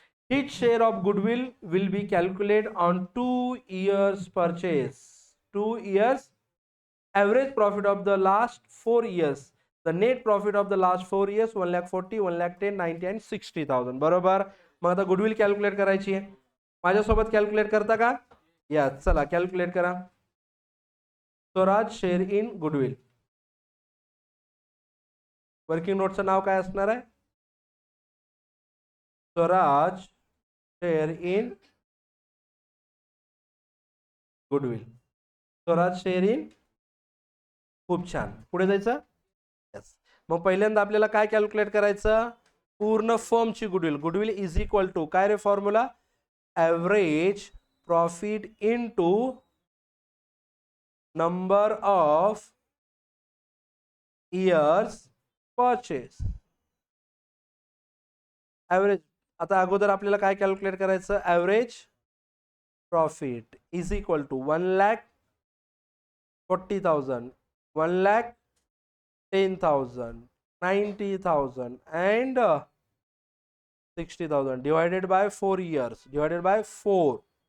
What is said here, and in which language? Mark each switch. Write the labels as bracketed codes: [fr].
[en] Each share of goodwill will be calculated on 2 years purchase. 2 years average profit of the last 4 years. The net profit of the last 4 years 1,40,000, 1,10,000, 90 and 60,000. [mr] बरोबर. मग आता goodwill calculate करायची आहे. माझ्यासोबत calculate करता का? या चला कॅल्क्युलेट करा. Swaraj [en] Share in goodwill. [mr] Working नोटचं नाव काय असणार आहे? [en] Swaraj share in goodwill. Swaraj share in. [mr] खूप छान. पुढे जायचं. [en] Yes. [mr] मग पहिल्यांदा आपल्याला काय कॅल्क्युलेट करायचं? पूर्ण फर्मची goodwill. [en] goodwill is equal to [mr] काय रे [en] Formula? Average profit into number of years purchase. [mr] Average. आता अगोदर आपल्याला काय कॅल्क्युलेट करायचं? [en] Average profit is equal to 1,40,000, 1,10,000, 90,000 and 60,000 divided by 4 years divided by 4.